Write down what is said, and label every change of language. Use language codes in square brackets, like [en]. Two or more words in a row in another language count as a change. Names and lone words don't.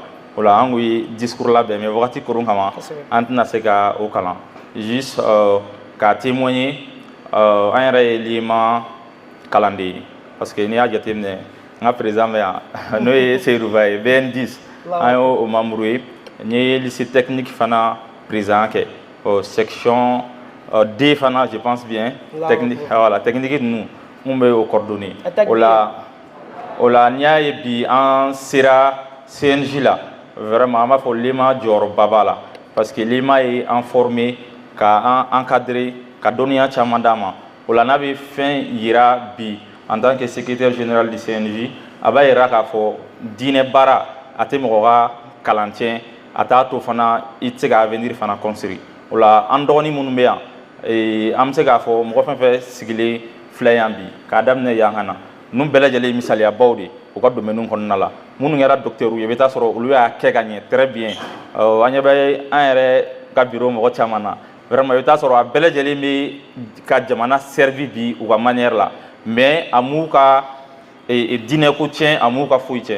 [bm] O la an ye discours labɛn mais wagati korun kama an tɛna se ka o kalan juste ka témoigner an yɛrɛ ye lema kalan de ye [fr] parce que [bm] n'i y'a jateminɛ n ka président bɛ yan n'o ye Seydou Ba ye BN10 an y'o membre ye n ye [fr] lycée technique [bm] fana président kɛ [fr] section D [bm] fana [fr] je pense bien technique voilà technique [bm] ninnu mun bɛ o coordonner. O la n'i y'a ye bi an sera CNJ la vraiment an b'a fɔ lema jɔyɔrɔba b'a la [fr] parce que [bm] lema ye an former ka an encadrer ka dɔnniya caman d'a ma. O la n'a bɛ fɛn yira bi [fr] en tant que secrétaire général du CNJ [bm] a b'a yira k'a fɔ diinɛ baara a tɛ mɔgɔ ka kalan tiɲɛ a t'a to fana i tɛ se ka avenir fana construire. O la an dɔgɔnin minnu bɛ yan an bɛ se k'a fɔ mɔgɔ fɛn fɛn sigilen filɛ yan bi k'a daminɛ yan ka na ninnu bɛɛ lajɛlen misaliyabaw de u ka domaine kɔnɔna la minnu kɛra docteur ye i bɛ taa sɔrɔ olu y'a kɛ ka ɲɛ [fr] très bien [bm] an ɲɛ bɛ an yɛrɛ ka bureau mɔgɔ caman na vraiment i bɛ taa sɔrɔ a bɛɛ lajɛlen bɛ ka jamana servi bi u ka manière la mais a m'u ka diinɛ ko tiɲɛ a m'u ka foyi tiɲɛ.